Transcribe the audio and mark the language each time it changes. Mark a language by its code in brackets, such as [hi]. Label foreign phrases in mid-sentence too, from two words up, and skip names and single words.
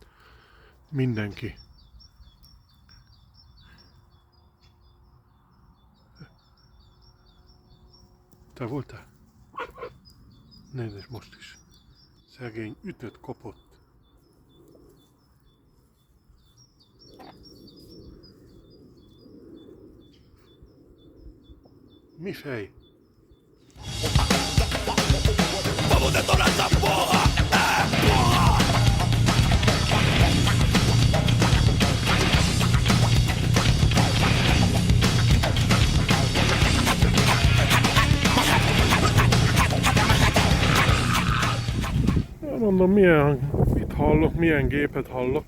[hu] Mindenki. Te voltál? Nézd, most is. Szegény ütött, kopott. Mi fej? [pt] Vamos detonar essa porra! Porra! [hu] Mondom, mit hallok, milyen gépet hallok.